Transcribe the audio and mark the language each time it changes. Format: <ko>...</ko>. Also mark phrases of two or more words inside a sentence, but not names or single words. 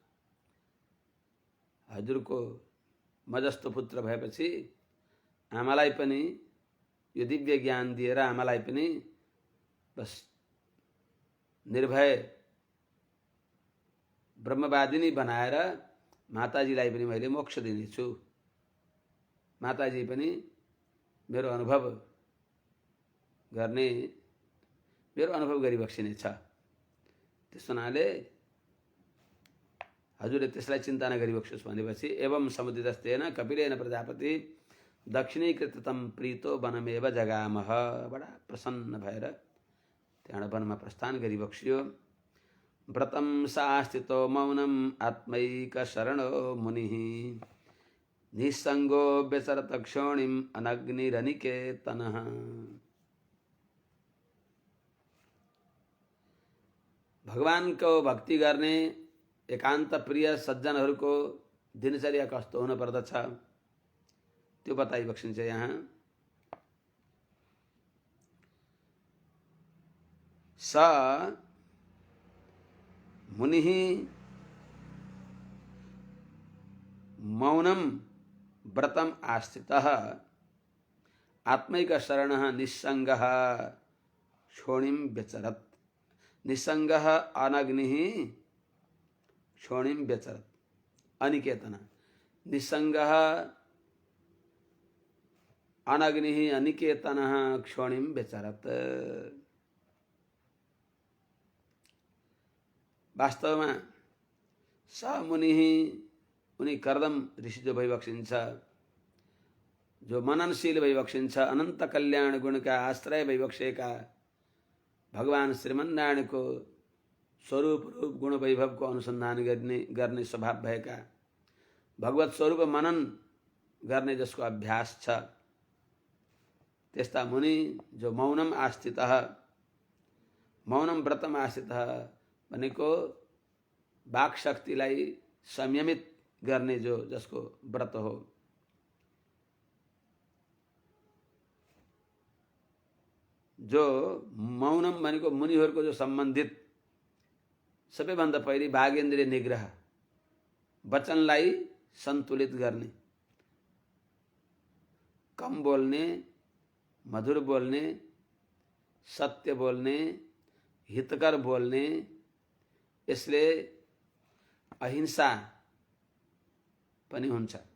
<ne>हजुरको म जस्तो पुत्र भएपछि आमालाई पनि यो दिव्य ज्ञान दिएर आमालाई पनि बस निर्भय ब्रह्मवादिनी बनाएर माताजीलाई पनि मैले मोक्ष दिनेछु। माताजी पनि मेरो अनुभव गरिबक्सिनेछ। त्यस हुनाले हजुरले त्यसलाई चिन्ता नगरिबक्स्योस् भनेपछि</ne> <sa>एवं समुदितस्तेन कपिलेन प्रजापति दक्षिणीकृत तं प्रीतो वनमेव जगामः।</sa> <ne>बडा प्रसन्न भएर त्यहाँ वनमा प्रस्थान गरिबक्स्यो।</ne> <sa>व्रतं सास्थितो मौनम आत्मैक शरणो मुनिः निसंगो व्यचरत क्षोणिम अनग्निरनिकेतनः।</sa> <ne>भगवानको भक्ति गर्ने एकान्त प्रिय सज्जनहरूको दिनचर्या कस्तो हुन पर्दछ त्यो बताइबक्सिन्छ यहाँ।</ne> <sa>स मुनिः मौनम व्रतम आस्थितः आत्मैक शरणः निस्संगः क्षोणिम व्यचरत्। निसंगः अनग्निः क्षोणिम व्यचरत्। अनिकेतन निसंगः अनग्निः अनिकेतनः क्षोणिम व्यचरत्।</sa> <ne>वास्तवमा</ne> <sa>स मुनिः,</sa> <ne>उनी कर्दम ऋषि जो भइबक्सिन्छ, जो मननशील भइबक्सिन्छ, अनन्त कल्याण गुणका आश्रय भइबक्सेका भगवान श्रीमन्नारायणको स्वरूप रूप गुण वैभवको अनुसन्धान गर्ने स्वभाव भएका, भगवत स्वरूप मनन गर्ने जसको अभ्यास छ, त्यस्ता मुनि जो</ne> <sa>मौनम आस्थितः, मौनम व्रतम आस्थितः</sa> <ne>भनेको वाक् शक्तिलाई संयमित गर्ने जो जसको व्रत हो। जो मौनम भनेको मुनिहरूको जो सम्बन्धित सबैभन्दा पहिले वागेन्द्रिय निग्रह, वचनलाई सन्तुलित गर्ने, कम बोल्ने, मधुर बोल्ने, सत्य बोल्ने, हितकर बोल्ने, यसले अहिंसा पनि हुन्छ।</ne>